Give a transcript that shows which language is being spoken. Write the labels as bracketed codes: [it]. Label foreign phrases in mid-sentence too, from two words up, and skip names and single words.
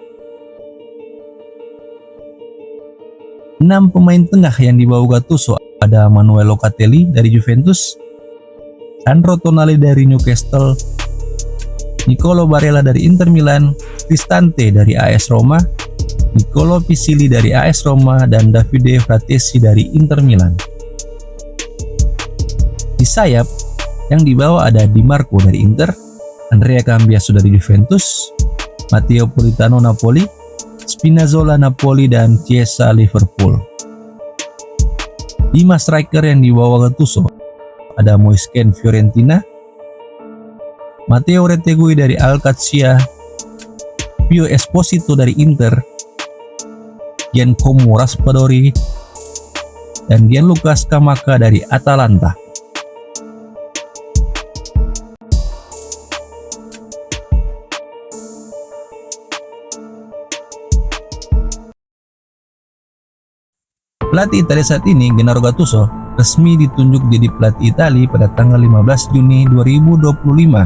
[id] 6 pemain tengah yang dibawa Gattuso ada Manuel Locatelli dari Juventus, Sandro Tonali dari Newcastle, Nicolo Barella dari Inter Milan, Cristante dari AS Roma, Nicolo Pisilli dari AS Roma, dan Davide Fratesi dari Inter Milan. Di sayap yang dibawa ada Di Marco dari Inter, Andrea Cambiaso dari Juventus, Matteo Politano Napoli, Spinazzola Napoli, dan Chiesa Liverpool. 5 striker yang dibawa Gattuso ada Moise Kean Fiorentina, Matteo Retegui dari Alcacia, Pio Esposito dari Inter, Giancomo Raspadori, dan Gianluca Scamacca dari Atalanta. Pelatih Italia saat ini, Gennaro Gattuso, resmi ditunjuk jadi pelatih Italia pada tanggal 15 Juni 2025.